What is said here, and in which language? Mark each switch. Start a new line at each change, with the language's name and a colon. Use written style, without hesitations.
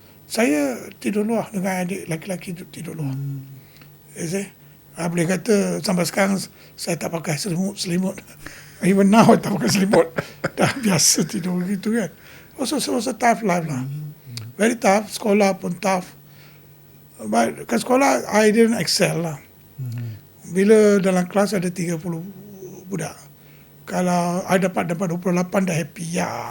Malay: Saya tidur luar dengan adik laki-laki tidur luar. Boleh kata sampai sekarang saya tak pakai selimut.
English: Even now I
Malay: tak pakai selimut. Dah biasa tidur begitu kan.
English: Also it was a tough life lah. Very tough.
Malay: Sekolah pun
English: tough. But
Malay: kat sekolah
English: I didn't excel lah.
Malay: Bila dalam kelas ada 30 budak, kalau I dapat 28 dah happy ya.